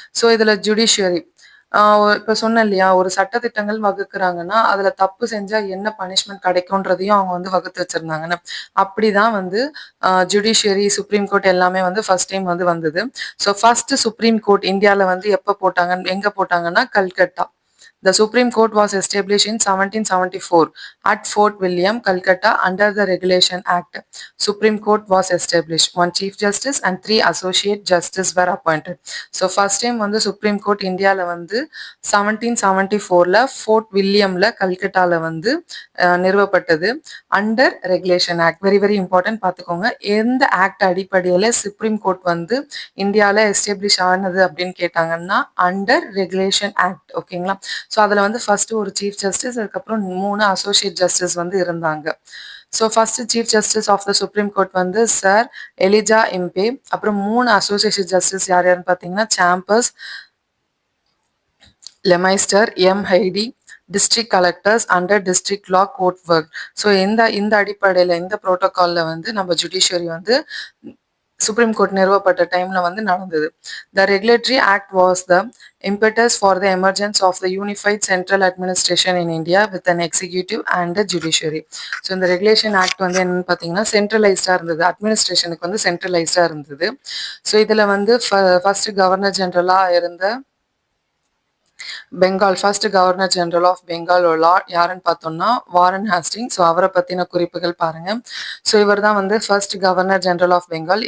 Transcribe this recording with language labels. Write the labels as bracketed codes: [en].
[ta] So இதில் judiciary இப்ப சொன்னேன் இல்லையா? ஒரு சட்டதிட்டங்கள் வகுக்குறாங்கன்னா, அதுல தப்பு செஞ்சா என்ன பனிஷ்மென்ட் கிடைக்குன்றதையும் அவங்க வந்து வகுத்து வச்சிருந்தாங்கன்னு. அப்படிதான் வந்து ஜுடிஷியரி, சுப்ரீம் கோர்ட் எல்லாமே வந்து ஃபர்ஸ்ட் டைம் வந்து வந்தது. ஸோ ஃபர்ஸ்ட் சுப்ரீம் கோர்ட் இந்தியால வந்து எப்ப போட்டாங்கன்னு எங்க போட்டாங்கன்னா, Calcutta. [en] The Supreme Court was established in 1774 at Fort William, Calcutta under the Regulation Act. Supreme Court was established. One Chief Justice and 3 Associate Justice were appointed. So first time [ta] வந்து Supreme Court இந்தியால வந்து 1774ல fort வில்லியம்ல கல்கட்டால வந்து நிறுவப்பட்டது. Under regulation act. [en] very very important [ta] பார்த்துக்கோங்க. எந்த act அடிப்படையில் supreme court வந்து இந்தியாவில் எஸ்டாப்ளிஷ் ஆனது அப்படின்னு கேட்டாங்கன்னா, அண்டர் ரெகுலேஷன் ஆக்ட். ஓகேங்களா? ஸோ அதில் வந்து ஃபர்ஸ்ட் ஒரு சீஃப் ஜஸ்டிஸ், அதுக்கப்புறம் 3 அசோசியேட் ஜஸ்டிஸ் வந்து இருந்தாங்க. [en] So first chief justice of the supreme court வந்து sir Elijah Impey. [ta] அப்புறம் 3 அசோசியேட் ஜஸ்டிஸ் யார் யாருன்னு பார்த்தீங்கன்னா, சாம்பர்ஸ், லெமைஸ்டர், ஹைடி, [en] District collectors under district law court work. [ta] ஸோ இந்த இந்த அடிப்படையில் இந்த ப்ரோட்டோகாலில் வந்து நம்ம ஜுடிஷியரி வந்து சுப்ரீம் கோர்ட் நிறுவப்பட்ட டைம்ல வந்து நடந்தது. [en] The regulatory act was the impetus for the emergence of the unified central administration in India with an executive and a judiciary. [ta] So இந்த ரெகுலேஷன் ஆக்ட் வந்து என்னன்னு பார்த்தீங்கன்னா சென்ட்ரலைஸ்டாக இருந்தது. அட்மினிஸ்ட்ரேஷனுக்கு வந்து சென்ட்ரலைஸ்டாக இருந்தது. ஸோ இதில் வந்து ஃபர்ஸ்ட் கவர்னர் ஜெனரலாக இருந்த Bengal first governor general of Bengal யாருன்னு பார்த்தோம்னா வாரன் ஹாஸ்டிங். ஸோ அவரை பற்றின குறிப்புகள் பாருங்க. ஸோ இவர் தான் வந்து first governor general of Bengal.